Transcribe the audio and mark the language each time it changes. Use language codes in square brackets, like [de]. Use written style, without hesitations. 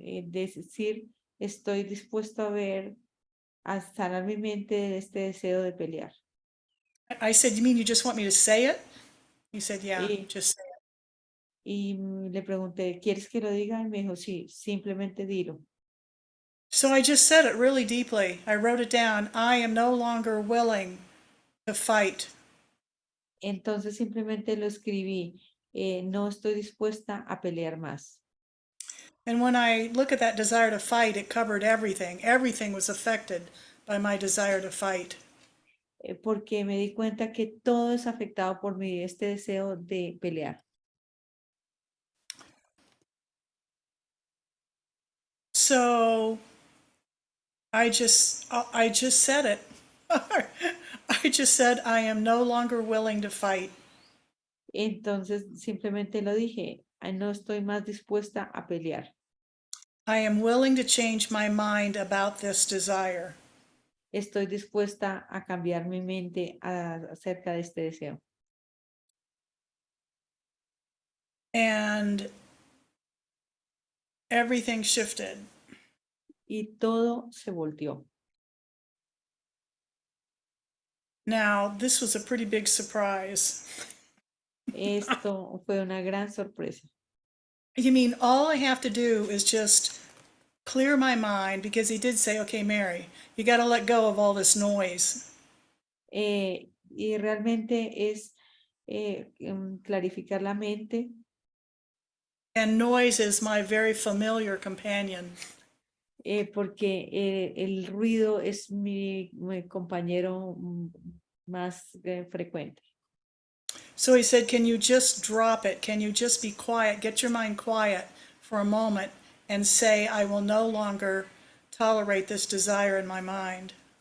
[es] Decir, estoy dispuesto a sanar mi mente de este deseo de pelear. [en] I said, you mean you just want me to say it? He said, yeah, just say it. [es] Y le pregunté, ¿quieres que lo diga? Y me dijo, sí, simplemente dilo. [en] So I just said it really deeply. I wrote it down. I am no longer willing to fight. [es] Entonces simplemente lo escribí. No estoy dispuesta a pelear más. [en] And when I look at that desire to fight, it covered everything. Everything was affected by my desire to fight. [es] Porque me di cuenta que todo es afectado por este deseo de pelear. [en] So I just said it. I just said, I am no longer willing to fight. [es] Entonces simplemente lo dije, no estoy más dispuesta a pelear. [en] I am willing to change my mind about this desire. [es] estoy dispuesta a cambiar mi mente acerca de este deseo. [en] And everything shifted. [es] Y todo se volteó. [en] Now, this was a pretty big surprise. [es] Esto fue una gran sorpresa. [en] You mean all I have to do is just clear my mind, because he did say, okay, Mary, you got to let go of all this noise. [es] Y realmente es clarificar la mente. [en] And noise is my very familiar companion. [es] Porque el ruido es mi compañero más frecuente. [en] So he said, can you just drop it? Can you just be quiet? Get your mind quiet for a moment and say, I will no longer tolerate this desire in my mind.